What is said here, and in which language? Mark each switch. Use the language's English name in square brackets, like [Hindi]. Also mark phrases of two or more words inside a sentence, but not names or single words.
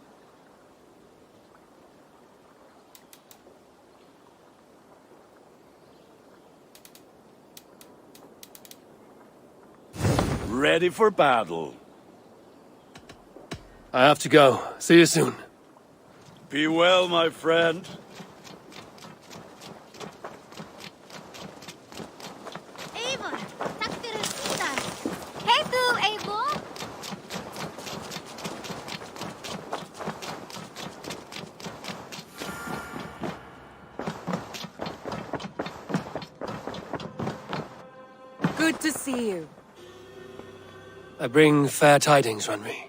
[English] Ready for battle. I have to go. See you soon. Be well, my friend. [Icelandic] Eivor, takk fyrir síðan. Hey þú, Eivor. [English] Good to see you. I bring fair tidings, Runry.